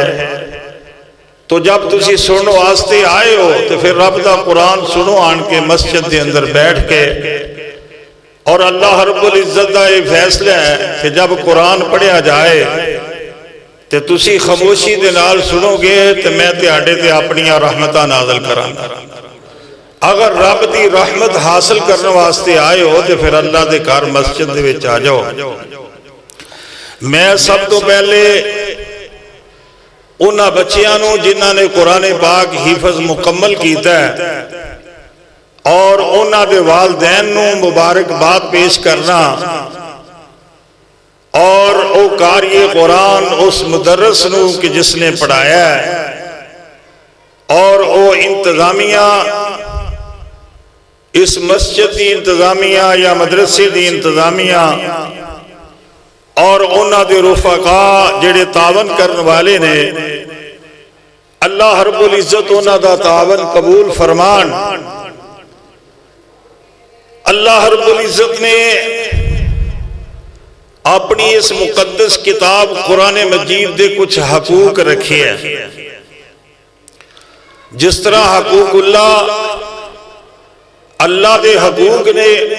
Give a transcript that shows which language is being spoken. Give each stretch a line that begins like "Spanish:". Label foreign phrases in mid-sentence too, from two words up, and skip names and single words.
Punjabi: تو جب تسی سنو واسطے آئے ہو تو پھر رب دا قرآن سنو آن کے مسجد دے اندر بیٹھ کے، اور اللہ رب العزت دا یہ فیصلہ ہے کہ جب قرآن پڑھیا جائے تو تسی خاموشی دے نال سنو گے تو میں تہاڈے تے اپنیاں رحمتاں نازل کراں۔ اگر رب دی رحمت حاصل کرنے واسطے آئے ہو تو پھر اللہ دے گھر مسجد دے وچ آ جاؤ۔ میں سب تو پہلے انہاں بچیاں نو جنہاں نے قرآن پاک حفظ مکمل کیتا ہے اور انہاں دے والدین نو مبارکباد پیش کرنا، اور او قاری قرآن اس مدرس نو کہ جس نے پڑھایا ہے، اور او انتظامیہ اس مسجد دی انتظامیہ یا مدرسے دی انتظامیہ، اور انہاں دے رفقا جڑے تعاون کرنے والے نے، اللہ رب العزت انہاں دا تعاون قبول فرمان۔ اللہ رب العزت نے اپنی اس مقدس کتاب قرآن مجید دے کچھ حقوق رکھے ہیں، جس طرح حقوق اللہ دے حقوق نے،